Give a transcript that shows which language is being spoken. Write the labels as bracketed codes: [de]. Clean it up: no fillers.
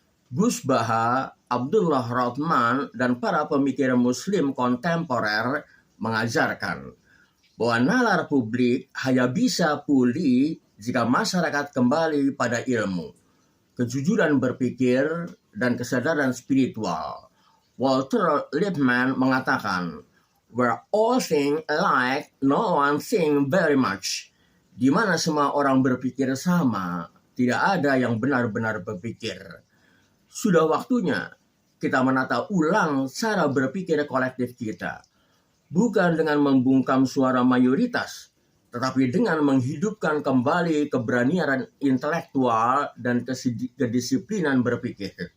[id] Gus Baha, Abdullah Rothman, dan para pemikir Muslim kontemporer mengajarkan bahwa nalar publik hanya bisa pulih jika masyarakat kembali pada ilmu, kejujuran berpikir, dan kesadaran spiritual. [en] Walter Lippmann [id] mengatakan, [en] "Where all think alike, no one think very much." [id] Di mana semua orang berpikir sama, tidak ada yang benar-benar berpikir. Sudah waktunya kita menata ulang cara berpikir kolektif kita. Bukan dengan membungkam suara mayoritas, tetapi dengan menghidupkan kembali keberanian intelektual dan kedisiplinan berpikir.